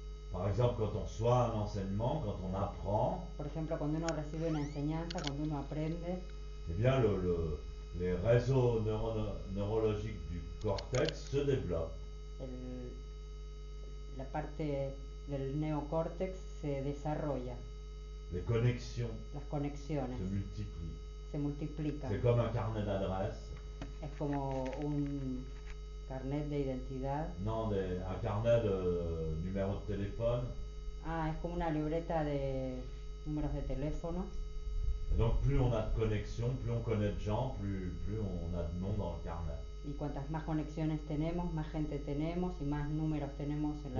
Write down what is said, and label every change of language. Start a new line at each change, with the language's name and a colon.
French: Par exemple, quand on reçoit un enseignement, quand on apprend,
Spanish: Por ejemplo, cuando uno recibe una enseñanza, cuando uno aprende,
French: eh bien les réseaux neurologiques du cortex se développent.
Spanish: el- la parte del neocórtex se desarrolla,
French: Les connexions
Spanish: las conexiones
French: se multiplient.
Spanish: se multiplican.
French: C'est comme un carnet d'adresses.
Spanish: Es como un carnet de identidad.
French: Non, un carnet de numéros de téléphone.
Spanish: Ah, es como una libreta de números de teléfono.
French: Et donc plus on a de connexions, plus on connaît de gens, plus on a de noms dans le carnet.
Spanish: Y cuantas más conexiones tenemos, más gente tenemos y más números tenemos en la